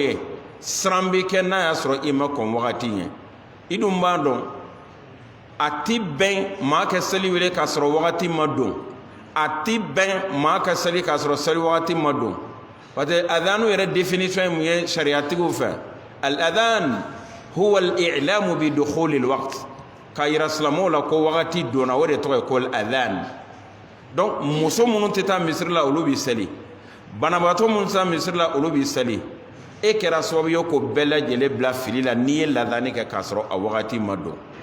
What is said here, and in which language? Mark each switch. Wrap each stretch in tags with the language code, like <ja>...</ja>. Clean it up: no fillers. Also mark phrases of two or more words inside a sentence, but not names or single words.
<bm>ye siran bɛ kɛ n'a y'a sɔrɔ i ma kɔn wagati ɲɛ i dun b'a dɔn a ti bɛn maa ka seli wele k'a sɔrɔ wagati ma don a ti bɛn maa ka seli k'a sɔrɔ seli wagati ma don</bm> <fr>parce que</fr> <bm>adanu yɛrɛ définition ye mun ye sariyatigiw fɛ</bm> <ar>الأذان هو الإعلام بدخول الوقت</ar> <bm>k'a yira silamɛw la ko wagati donna o de tɔgɔ ye ko al-adhan donc muso minnu tɛ taa misiri la olu b'i seli banabaatɔ minnu tɛ taa misiri la olu b'i seli e kɛra sababu ye ko bɛɛ lajɛlen bila fili la n'i ye ladani kɛ k'a sɔrɔ a wagati ma don</bm>